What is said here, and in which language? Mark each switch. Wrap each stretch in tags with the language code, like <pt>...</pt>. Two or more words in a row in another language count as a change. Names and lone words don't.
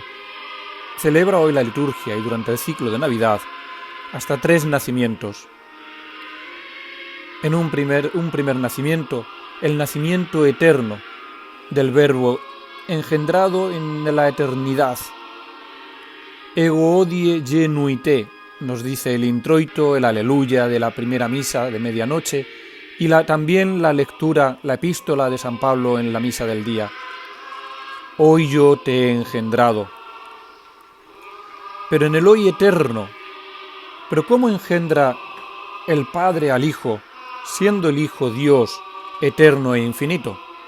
<es>Celebra hoy la liturgia y durante el ciclo de Navidad hasta 3 nacimientos. En un primer nacimiento, el nacimiento eterno del Verbo engendrado en la eternidad.</es> <la>Ego hodie genui te,</la> <es>nos dice el introito, el aleluya de la primera misa de medianoche y también la lectura, la epístola de San Pablo en la misa del día. Hoy yo te he engendrado. Pero en el hoy eterno, ¿pero cómo engendra el Padre al Hijo, siendo el Hijo Dios eterno e infinito?</es>